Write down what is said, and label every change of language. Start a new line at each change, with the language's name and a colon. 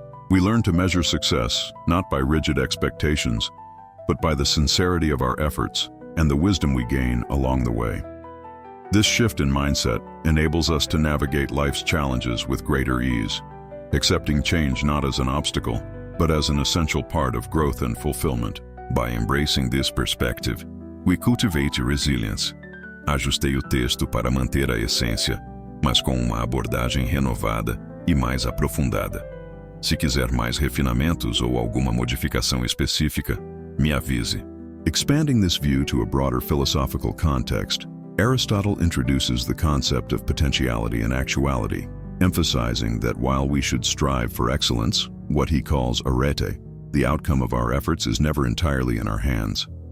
English: We learn to measure success not by rigid expectations, but by the sincerity of our efforts and the wisdom we gain along the way. This shift in mindset enables us to navigate life's challenges with greater ease, accepting change not as an obstacle, but as an essential part of growth and fulfillment. By embracing this perspective, we cultivate resilience.
Portuguese: Ajustei o texto para manter a essência, mas com uma abordagem renovada e mais aprofundada. Se quiser mais refinamentos ou alguma modificação específica, me avise.
English: Expanding this view to a broader philosophical context, Aristotle introduces the concept of potentiality and actuality, emphasizing that while we should strive for excellence, what he calls arete, the outcome of our efforts is never entirely in our hands.